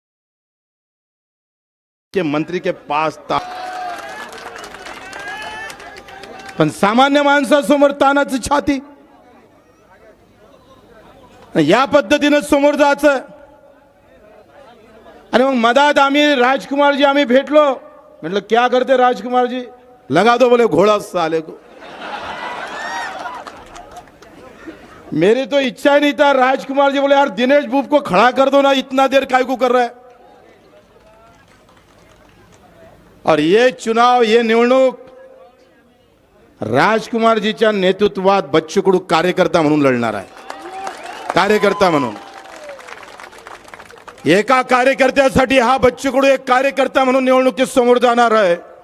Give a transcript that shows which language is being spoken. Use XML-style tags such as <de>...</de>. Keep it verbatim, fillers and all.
<hi>के मंत्री के पास था,</hi> <mr>पण सामान्य माणसासमोर तानाची छाती, या पद्धतीनं समोर जायचं। आणि मग मधात आम्ही राजकुमार जी आम्ही भेटलो, म्हटलं</mr> <hi>क्या करते राजकुमार जी, लगा दो बोले घोड़ा साले को। मेरी तो इच्छा ही नहीं था, राजकुमार जी बोले यार दिनेश भूप को खड़ा कर दो ना, इतना देर काय को कर रहा है। और ये चुनाव,</hi> <mr>ये निवडणूक राजकुमारजीच्या नेतृत्वात बच्चू कडू कार्यकर्ता म्हणून लढणार आहे, कार्यकर्ता म्हणून। एका कार्यकर्त्यासाठी हा बच्चू कडू एक कार्यकर्ता म्हणून निवडणुकीत समोर जाणार आहे।</mr>